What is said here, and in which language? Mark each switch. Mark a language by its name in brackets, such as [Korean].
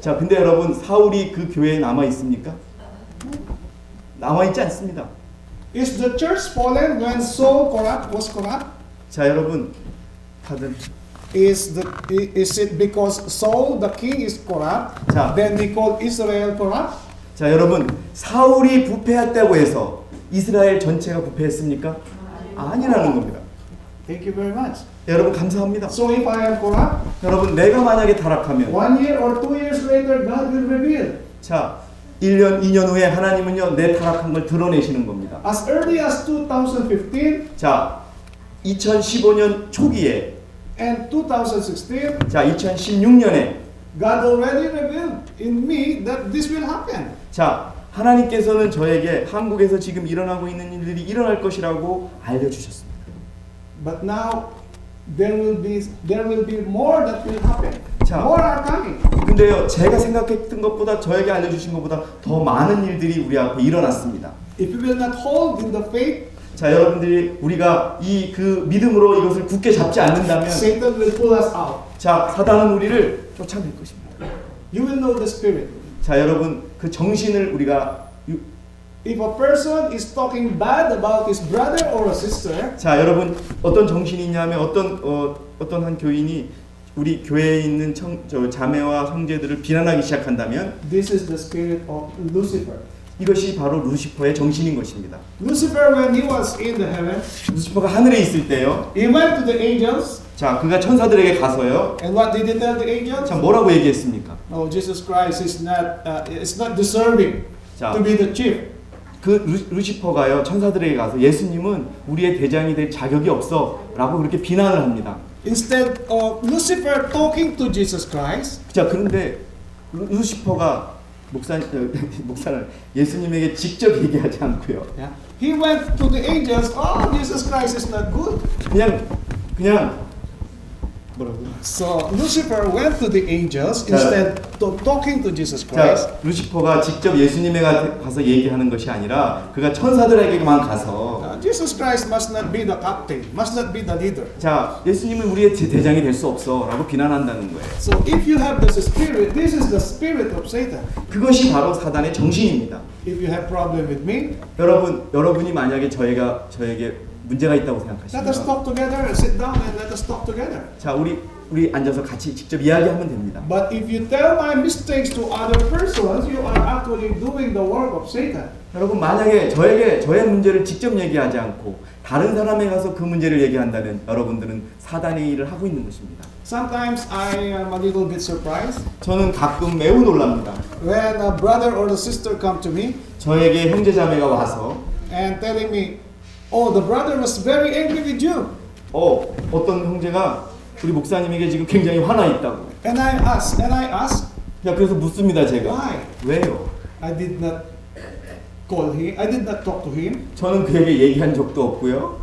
[Korean] 자, 근데 여러분, 사울이 그 교회에 남아 있습니까? 남아 있지 않습니다. [English] Is the church fallen when Saul was corrupt? [Korean] 자, 여러분, 다들 [English] Is it because Saul the king is corrupt? [Korean] 자. [English] Then they call Israel corrupt? [Korean] 자, 여러분, 사울이 부패했다고 해서 이스라엘 전체가 부패했습니까? 아니라는 겁니다. [English] Thank you very much. [Korean] 여러분, 감사합니다. [English] So if I am corrupt, [Korean] 여러분, 내가 만약에 타락하면 [English] 1 year or 2 years later, God will reveal. [Korean] 자, 1년, 2년 후에 하나님은요, 내 타락한 걸 드러내시는 겁니다. [English] As early as 2015 [Korean] 자, 2015년 초기에, [English] and 2016, [Korean] 자, 2016년에, [English] God already revealed in me that this will happen. [Korean] 자, 하나님께서는 저에게 한국에서 지금 일어나고 있는 일들이 일어날 것이라고 알려주셨습니다. [English] But now there will be more that will happen. [Korean] 자. [English] More are coming. [Korean] 근데요, 제가 생각했던 것보다, 저에게 알려주신 것보다 더 많은 일들이 우리 앞에 일어났습니다. [English] If we will not hold in the faith, [Korean] 자, 여러분들이 우리가 그 믿음으로 이것을 굳게 잡지 않는다면, [English] Satan will pull us out. [Korean] 자, 사단은 우리를 쫓아낼 것입니다. [English] You will know the spirit. [Korean] 자, 여러분, 그 정신을 우리가 [English] If a person is talking bad about his brother or a sister, [Korean] 자, 여러분, 어떤 정신이 있냐면 어떤 한 교인이 우리 교회에 있는 자매와 형제들을 비난하기 시작한다면, [English] this is the spirit of Lucifer. [Korean] 이것이 바로 루시퍼의 정신인 것입니다. [English] Lucifer, when he was in the heaven, [Korean] 루시퍼가 하늘에 있을 때요, [English] he went to the angels, [Korean] 자, 그가 천사들에게 가서요, [English] and what did he tell the angels? [Korean] 자, 뭐라고 얘기했습니까? [English] No, Jesus Christ is not deserving [Korean] 자, [English] to be the chief. [Korean] 그 루시퍼가요, 천사들에게 가서 예수님은 우리의 대장이 될 자격이 없어 라고 그렇게 비난을 합니다. [English] Instead of Lucifer talking to Jesus Christ, [Korean] 자, 그런데 루시퍼가 목사는 예수님에게 직접 얘기하지 않고요, [English] yeah, he went to the angels. Oh, Jesus Christ is not good. [Korean] 그냥 뭐라고요? [English] So Lucifer went to the angels instead of talking to Jesus Christ. [Korean] 자, 루시퍼가 직접 예수님에 가서 얘기하는 것이 아니라 그가 천사들에게만 가서, [English] Jesus Christ must not be the captain, must not be the leader. [Korean] 자, 예수님은 우리의 대장이 될 수 없어 라고 비난한다는 거예요. [English] So if you have this spirit, this is the spirit of Satan. [Korean] 그것이 바로 사단의 정신입니다. [English] If you have problem with me, [Korean] 여러분이 만약에 저에게 문제가 있다고 [English] let us [Korean] 생각하시면, [English] talk together. Sit down and let us talk together. [Korean] 자, 우리 앉아서 같이 직접 이야기하면 됩니다. [English] But if you tell my mistakes to other persons, you are actually doing the work of Satan. [Korean] 여러분, 만약에 저의 문제를 직접 얘기하지 않고 다른 사람에 가서 그 문제를 얘기한다면 여러분들은 사단의 일을 하고 있는 것입니다. [English] Sometimes I am a little bit surprised [Korean] 저는 가끔 매우 놀랍니다. [English] when a brother or a sister come to me [Korean] 저에게 형제자매가 와서 [English] and telling me, "Oh, the brother was very angry with you." [Korean] 어떤 형제가 우리 목사님에게 지금 굉장히 화나 있다고. [English] And I ask, [Korean] 야, 그래서 묻습니다, 제가. [English] why? [Korean] 왜요? [English] I did not call him. I did not talk to him. [Korean] 저는 그에게 얘기한 적도 없고요.